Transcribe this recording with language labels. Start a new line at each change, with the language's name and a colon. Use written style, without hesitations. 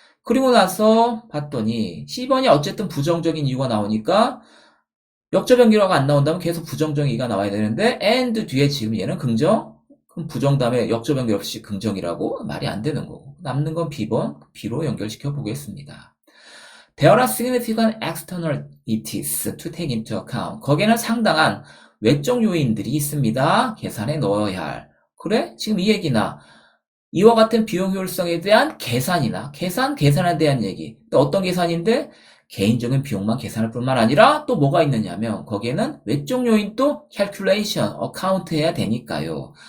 Korean: 그리고 나서 봤더니 C번이 어쨌든 부정적인 이유가 나오니까 역접 연결어가 안 나온다면 계속 부정적 이가 나와야 되는데 and 뒤에 지금 얘는 긍정? 그럼 부정 다음에 역접 연결 없이 긍정이라고 말이 안 되는 거고 남는 건 B번, B로 연결시켜 보겠습니다.
English: There are significant externalities to take into account.
Korean: 거기에는 상당한 외적 요인들이 있습니다. 계산에 넣어야 할. 그래? 지금 이 얘기나 이와 같은 비용 효율성에 대한 계산이나 계산에 대한 얘기. 또 어떤 계산인데? 개인적인 비용만 계산할 뿐만 아니라 또 뭐가 있느냐면 거기에는 외적 요인도 calculation, account 해야 되니까요.